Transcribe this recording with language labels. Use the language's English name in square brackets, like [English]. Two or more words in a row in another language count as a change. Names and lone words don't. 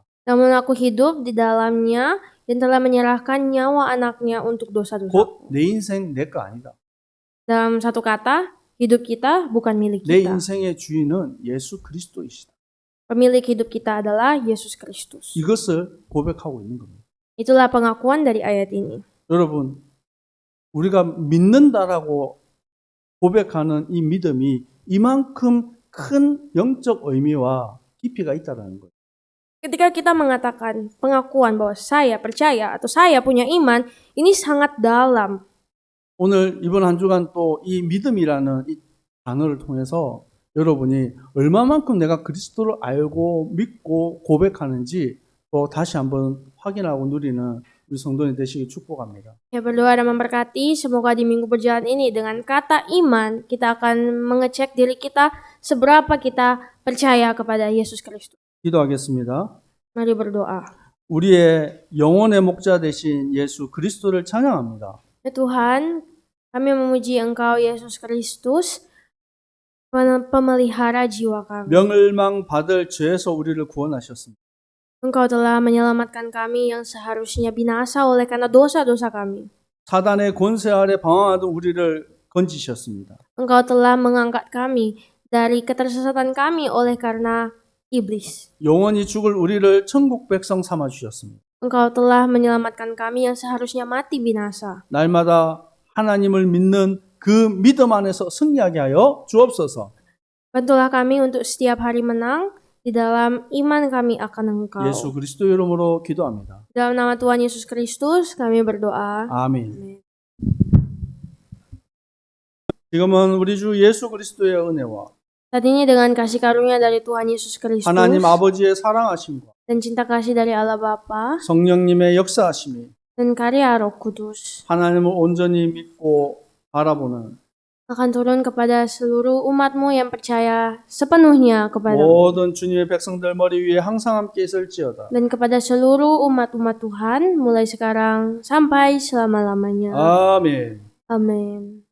[Indonesian] Namun aku hidup di dalamnya dan telah menyerahkan nyawa anaknya untuk dosa-dosa. [Korean] 곧 내 인생 내 거 아니다. [Indonesian] Dalam satu kata, hidup kita bukan milik [Korean] 내 [Indonesian] kita. [Korean] 인생의 주인은 예수 그리스도이시다. [Indonesian] Pemilik hidup kita adalah Yesus Kristus. [Korean] 이것을 고백하고 있는 겁니다. [Indonesian] Itulah pengakuan dari ayat ini. [Korean] 여러분, 우리가 믿는다라고 고백하는 이 믿음이 이만큼 큰 영적 의미와 깊이가 있다는 거예요. [Indonesian] Ketika kita mengatakan pengakuan bahwa saya percaya atau saya punya iman, ini sangat dalam. [Korean] 오늘 이번 한 주간 또 이 믿음이라는 이 단어를 통해서 여러분이 얼마만큼 내가 그리스도를 알고 믿고 고백하는지 또 다시 한번 확인하고 누리는 우리 성도님 되시길 축복합니다. [Indonesian] Saya berdoa dan memberkati semoga di minggu berjalan ini dengan kata iman kita akan mengecek diri kita seberapa kita percaya kepada Yesus Kristus. [Korean] 기도하겠습니다. [Indonesian] Mari berdoa. [Korean] 우리의 영혼의 목자 되신 예수 그리스도를 찬양합니다. [Indonesian] Ya Tuhan, kami memuji Engkau Yesus Kristus, pemelihara jiwa kami. [Korean] 명을망 받을 죄에서 우리를 구원하셨습니다. [Indonesian] Engkau telah menyelamatkan kami yang seharusnya binasa oleh karena dosa-dosa kami. [Korean] 사단의 권세 아래 방황하던 우리를 건지셨습니다. [Indonesian] Engkau telah mengangkat kami dari ketersesatan kami oleh karena iblis. [Korean] 영원히 죽을 우리를 천국 백성 삼아 주셨습니다. [Indonesian] Engkau telah menyelamatkan kami yang seharusnya mati binasa. [Korean] 날마다 하나님을 믿는 그 믿음 안에서 승리하게 하여 주옵소서. [Indonesian] Bantulah kami untuk setiap hari menang di dalam iman kami akan Engkau. [Korean] 예수 그리스도 이름으로 기도합니다. [Indonesian] Dalam nama Tuhan Yesus Kristus kami berdoa. [Korean] 아멘. [Indonesian] Amin. [Korean] 지금은 우리 주 예수 그리스도의 은혜와 [Indonesian] Saat ini dengan kasih karunia dari Tuhan Yesus Kristus [Korean] 하나님 아버지의 사랑하심과 [Indonesian] dan cinta kasih dari Allah Bapa [Korean] 성령님의 역사하심이 [Indonesian] dan karya Roh Kudus [Korean] 하나님을 온전히 믿고 바라보는 [Indonesian] akan turun kepada seluruh umatmu yang percaya sepenuhnya kepadamu [Korean] 모든 주님의 백성들 머리 위에 항상 함께 있을지어다. [Indonesian] dan kepada seluruh umat-umat Tuhan mulai sekarang sampai selama-lamanya. [Korean] 아멘. [Indonesian] Amin.